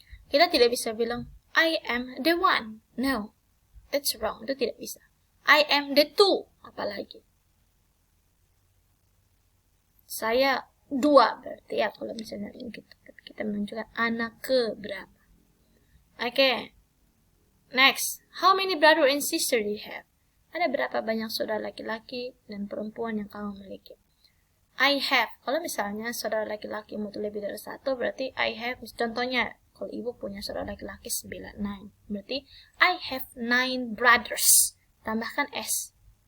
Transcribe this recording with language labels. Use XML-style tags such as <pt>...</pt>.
<id>Kita tidak bisa bilang</id> <en>I am the 1. No, that's wrong.</en> <id>Itu tidak bisa.</id> <en>I am the 2. Apalagi.</en> <id>Saya 2 berarti ya kalau misalnya kita menunjukkan anak ke berapa.</id> <en>Okay. Next, how many brother and sister do you have?</en> <id>Ada berapa banyak saudara laki-laki dan perempuan yang kamu miliki?</id> <en>I have.</en> <id>Kalau misalnya saudara laki-laki itu lebih dari 1, berarti I have. Contohnya, kalau ibu punya saudara laki-laki 9, berarti</id> <en>I have 9 brothers.</en> <id>Tambahkan S.</id>